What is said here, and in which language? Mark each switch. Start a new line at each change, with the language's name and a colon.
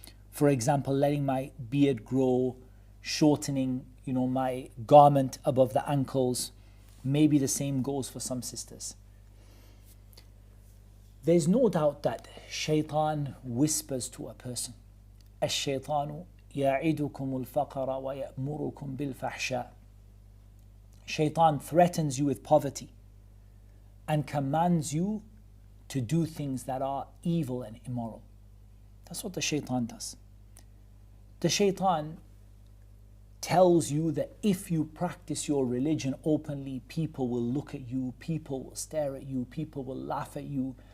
English: For example, letting my beard grow, shortening, my garment above the ankles. Maybe the same goes for some sisters. There's no doubt that shaitan whispers to a person.
Arabic: الشيطان يعدكم الفقر ويأمركم بالفحشاء.
English: Shaitan threatens you with poverty and commands you to do things that are evil and immoral. That's what the shaitan does. The shaitan tells you that if you practice your religion openly, people will look at you, people will stare at you, people will laugh at you.